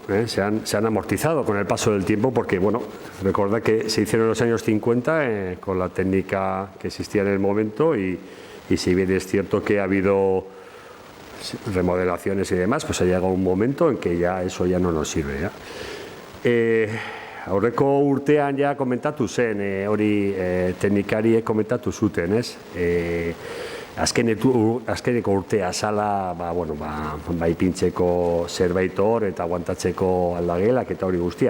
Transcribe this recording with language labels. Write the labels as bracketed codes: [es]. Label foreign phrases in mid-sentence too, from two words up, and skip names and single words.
[es] Se han amortizado con el paso del tiempo porque, bueno, recordad que se hicieron en los años 50 con la técnica que existía en el momento y si bien es cierto que ha habido remodelaciones y demás, pues ha llegado un momento en que ya eso ya no nos sirve, ¿ya? [eu] Aurreko urtean ja komentatu zen, hori teknikariek komentatu zuten, ez? Azkeneko urtea zala, ipintzeko zerbait hor eta aguantatzeko aldagelak eta hori guztia.